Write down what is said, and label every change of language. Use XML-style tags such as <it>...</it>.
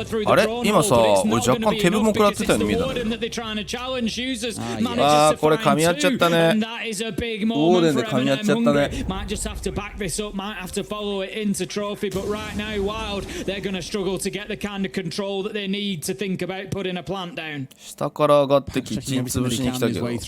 <ja>あれ今さ、俺若干手分も食らってたように見えたんだよ。あー、これ噛み合っちゃったね。オーデンで噛み合っちゃったね。</ja> <en>back this up, might have to follow it into trophy, but right now Wylde, they're going to struggle to get the kind of control that they need to think about putting a plant down.</en> <ja>下から上がってキッチン潰しに来たけど。</ja>